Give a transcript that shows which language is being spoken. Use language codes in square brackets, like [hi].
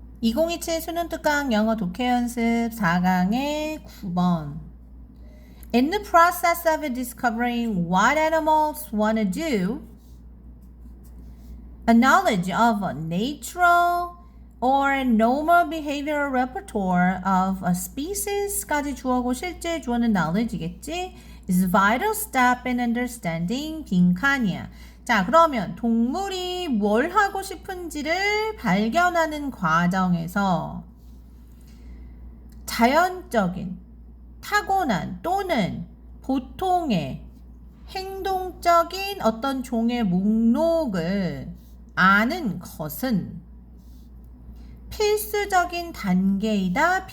[ko] 2027 수능 특강 영어 독해 연습 4강의 9번. [en] In the process of discovering what animals want to do, a knowledge of a natural or normal behavioral repertoire of a species [ko] 까지 주어고 실제 주어는 knowledge이겠지? [en] is a vital step in understanding [ko] 빈칸이야. 자, 그러면 동물이 뭘 하고 싶은지를 발견하는 과정에서 자연적인, 타고난 또는 보통의 행동적인 어떤 종의 목록을 아는 것은 필수적인 단계이다.